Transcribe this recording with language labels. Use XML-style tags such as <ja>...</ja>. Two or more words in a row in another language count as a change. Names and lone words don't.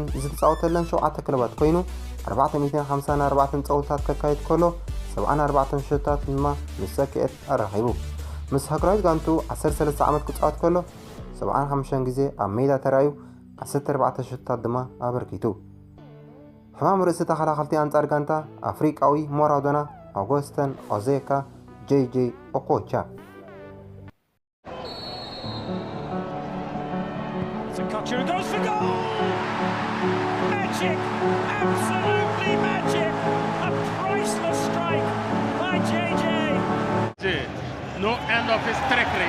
<ti>ዝተፃወተለን 7 ክለባት ኮይኑ 454 ፀውታት ከካይድ ከሎ 74 ሽቶታት ድማ ምስ ሰክዔት ኣራኺቡ። ምስ ሃገራዊት ጋንቱ 13 ዓመት ክፃወት ከሎ 75 ግዜ ኣብ ሜዳ ተራእዩ 14 ሽቶታት ድማ ኣበርኪቱ። ሕማም ርእሲ ተኸላኸልቲ ኣንጻር ጋንታ ኣፍሪቃዊ ማራዶና፣ ኣውጉስቲን ኦዜካ፣ ጀይጀይ ኦኮቻ።</ti> <en>Kocha goes for goal! Magic! Absolutely magic! A priceless strike by Jayjay. No end of his trickery.</en>